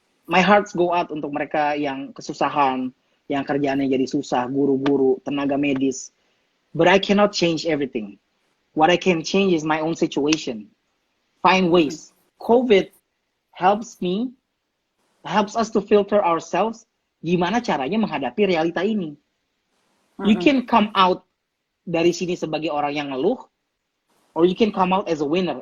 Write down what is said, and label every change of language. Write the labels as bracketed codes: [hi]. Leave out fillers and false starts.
[en] My hearts go out [id] untuk mereka yang kesusahan, yang kerjaannya jadi susah, guru-guru, tenaga medis. [en] But I cannot change everything. What I can change is my own situation. Find ways. COVID helps us to filter ourselves. [id] Gimana caranya menghadapi realita ini? [en] You can come out [id] dari sini sebagai orang yang ngeluh, [en] or you can come out as a winner.